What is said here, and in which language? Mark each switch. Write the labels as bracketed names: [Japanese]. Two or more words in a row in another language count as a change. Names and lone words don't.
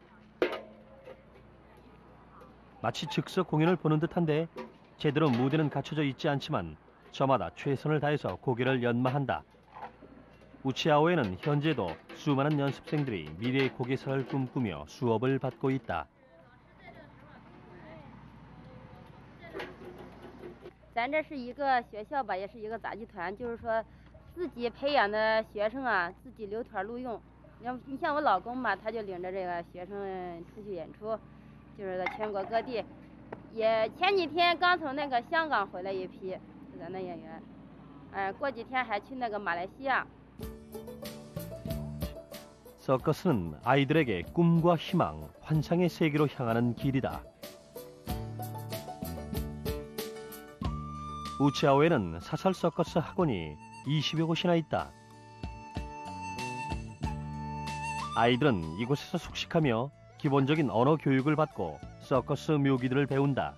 [Korean] 마치 즉석 공연을 보는 듯한데 제대로 무대는 갖춰져 있지 않지만 저마다 최선을 다해서 고개를 연마한다. 우치아오에는 현재도 수많은 연습생들이 미래의 고개사를 꿈꾸며 수업을 받고 있다. [Chinese] 咱这是一个学校吧，也是一个杂技团，就是说自己培养的学生啊，自己留团录用。你像我老公吧，他就领着这个学生出去演出，就是在全国各地。也前几天刚从那个香港回来一批，咱的演员，过几天还去那个马来西亚。 [Korean] 서커스는 아이들에게 꿈과 희망, 환상의 세계로 향하는 길이다. 우치아오에는 사설 서커스 학원이 20여 곳이나 있다. 아이들은 이곳에서 숙식하며 기본적인 언어 교육을 받고 서커스 묘기들을 배운다.